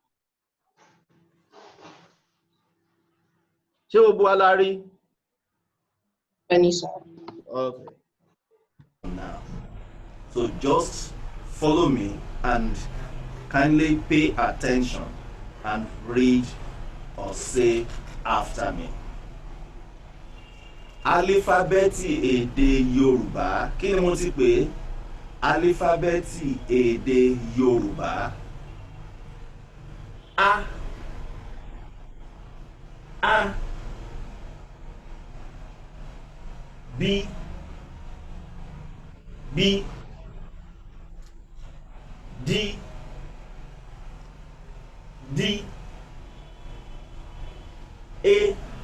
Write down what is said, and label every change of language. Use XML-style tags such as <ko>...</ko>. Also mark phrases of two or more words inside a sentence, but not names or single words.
<yo>Ṣé gbogbo wa la rí?</yo> <en>Yes, sir. Okay. Now, so just follow me and kindly pay attention and read or say after me.</en> <yo>Alifabeeti èdè Yorùbá. Kí ni mo ti pè? Alifabeeti èdè Yorùbá. A. A. B. B. D. D. A.</yo>